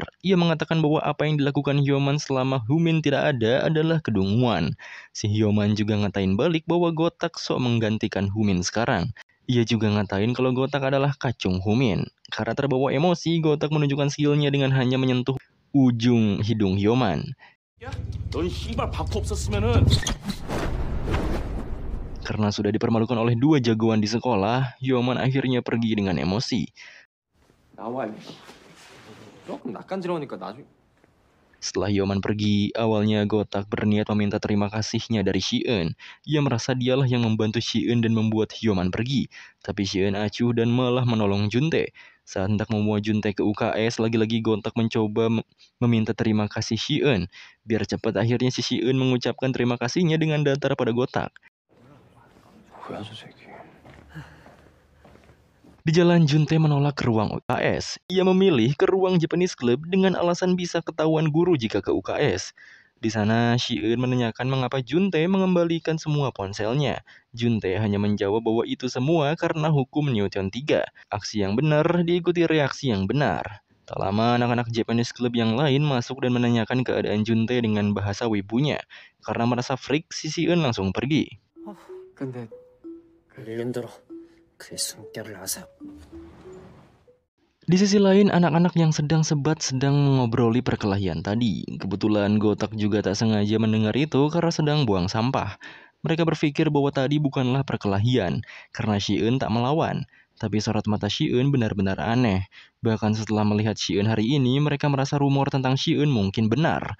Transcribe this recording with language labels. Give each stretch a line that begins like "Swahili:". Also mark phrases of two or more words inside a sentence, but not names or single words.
Indonesian: Ia mengatakan bahwa apa yang dilakukan Hyoman selama Humin tidak ada adalah kedunguan. Si Hyoman juga ngatain balik bahwa Gotak sok menggantikan Humin sekarang. Ia juga ngatain kalau Gotak adalah kacung Humin. Karena terbawa emosi, Gotak menunjukkan skillnya dengan hanya menyentuh ujung hidung Hyoman.
Korean: 넌 씨발 바프 없었으면은
Indonesian: Karena sudah dipermalukan oleh dua jagoan di sekolah, Hyoman akhirnya pergi dengan emosi.
Korean: 나와. 조금 낯간지러우니까 나중에.
Indonesian: Setelah Hyoman pergi, awalnya Gotak berniat meminta terima kasihnya dari Si-eun. Ia merasa dialah yang membantu Si-eun dan membuat Hyoman pergi. Tapi Si-eun acuh dan malah menolong Juntae. Saat hendak membawa Juntae ke UKS, lagi-lagi Gotak mencoba meminta terima kasih Si-eun. Biar cepat akhirnya si Si-eun mengucapkan terima kasihnya dengan datar pada Gotak.
Korean: 뭐야 저 새끼.
Indonesian: Di jalan, Juntae menolak ke ruang UKS. Ia memilih ke ruang
English: Japanese Club
Indonesian: dengan alasan bisa ketahuan guru jika ke UKS. Di sana, Si-eun menanyakan mengapa Juntae mengembalikan semua ponselnya. Juntae hanya menjawab bahwa itu semua karena hukum Newton 3. Aksi yang benar diikuti reaksi yang benar. Tak lama, anak-anak
English: Japanese Club
Indonesian: yang lain masuk dan menanyakan keadaan Juntae dengan bahasa wibunya. Karena merasa freak, si Si-eun langsung pergi.
Korean: 근데 일년들어 그 숨결을 아세요?
Indonesian: Di sisi lain, anak-anak yang sedang sebat sedang mengobroli perkelahian tadi. Kebetulan Gotak juga tak sengaja mendengar itu karena sedang buang sampah. Mereka berpikir bahwa tadi bukanlah perkelahian, karena Si-eun tak melawan. Tapi sorot mata Si-eun benar-benar aneh. Bahkan setelah melihat Si-eun hari ini, mereka merasa rumor tentang Si-eun mungkin benar.